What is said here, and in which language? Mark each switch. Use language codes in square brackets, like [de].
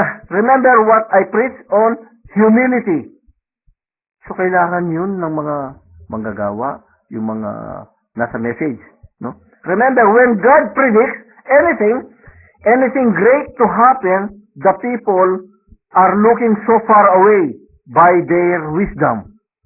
[en] Remember what I preached on humility. [tl] So, kailangan yun ng mga manggagawa, yung mga nasa message. No? [en] Remember, when God predicts anything great to happen, the people are looking so far away by their wisdom.